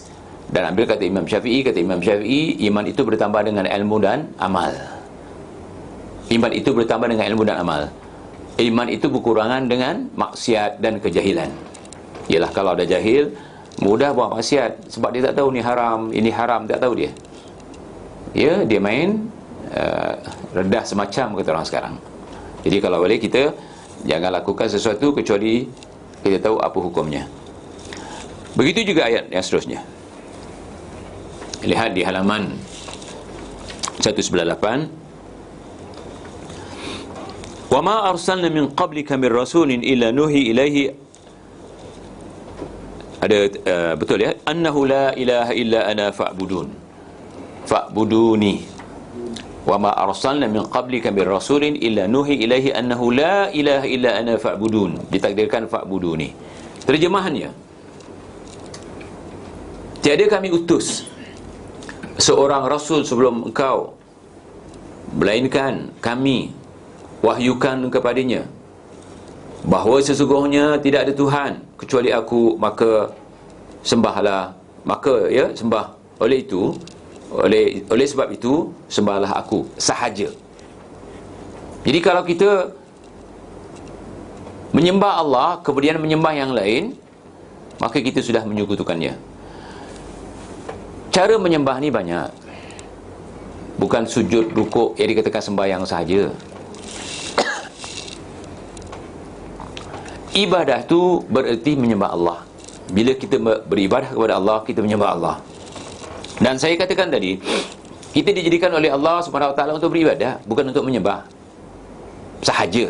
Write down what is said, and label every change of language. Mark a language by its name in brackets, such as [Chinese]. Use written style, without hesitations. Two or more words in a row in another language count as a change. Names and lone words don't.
[Malay] Dan ambil kata Imam Syafi'i, iman itu bertambah dengan ilmu dan amal. Iman itu bertambah dengan ilmu dan amal. Iman itu berkurangan dengan maksiat dan kejahilan. Ialah kalau ada jahil, mudah buat maksiat, sebab dia tak tahu ni haram, ini haram, tak tahu dia. Ya, dia main rendah semacam, kata orang sekarang. Jadi kalau boleh, kita jangan lakukan sesuatu kecuali kita tahu apa hukumnya. Begitu juga ayat yang seterusnya. Lihat di halaman 198. [Arabic] وما أرسلنا من قبلك من رسول إلا نوحي إليه. [Malay] Ada betul ya, [Arabic] أنه لا إله إلا أنا فاعبدون. Fa'buduni. وما أرسلنا من قبلك من رسول إلا نوحي إليه أنه لا إله إلا أنا فاعبدون. [Malay] Ditakdirkan fa'buduni. Terjemahannya, tiada kami utus seorang rasul sebelum engkau, melainkan kami wahyukan kepadanya bahawa sesungguhnya tidak ada Tuhan kecuali aku, maka sembahlah, maka ya sembah, oleh sebab itu sembahlah aku sahaja. Jadi kalau kita menyembah Allah kemudian menyembah yang lain, maka kita sudah menyekutukannya. Cara menyembah ni banyak. Bukan sujud, rukuk yang dikatakan sembahyang sahaja. Ibadah tu bererti menyembah Allah. Bila kita beribadah kepada Allah, kita menyembah Allah. Dan saya katakan tadi, kita dijadikan oleh Allah SWT untuk beribadah, bukan untuk menyembah sahaja.